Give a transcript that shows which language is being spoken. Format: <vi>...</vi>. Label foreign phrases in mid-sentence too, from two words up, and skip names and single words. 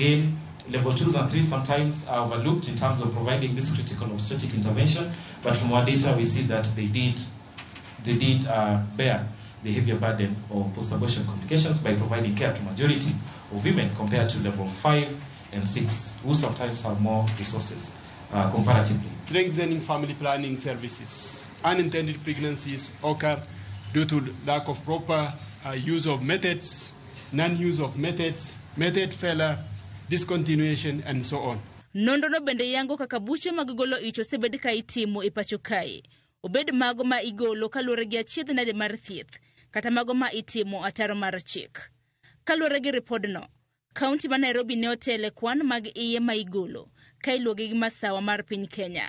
<en>Again, Level 2s and 3s sometimes are overlooked in terms of providing this critical obstetric intervention, but from our data we see that they did bear the heavier burden of post-abortion complications by providing care to majority of women compared to level 5 and 6, who sometimes have more resources comparatively. Strengthening family planning services. Unintended pregnancies occur due to lack of proper use of methods, non-use of methods, method failure, discontinuation, and so on.</en> <luo>Nondono bende yango kaka buche mag golo ich osebed ka itimo e pacho kae. Obed mago ma igolo kaluwore gi achiedh nade mar thieth, kata mago ma itimo ataro mar chik. Kaluwore gi ripodno, kaunti ma Nairobi ne otele kwan mag iye ma igolo, ka iluwogi gi masawa mar piny Kenya.</luo>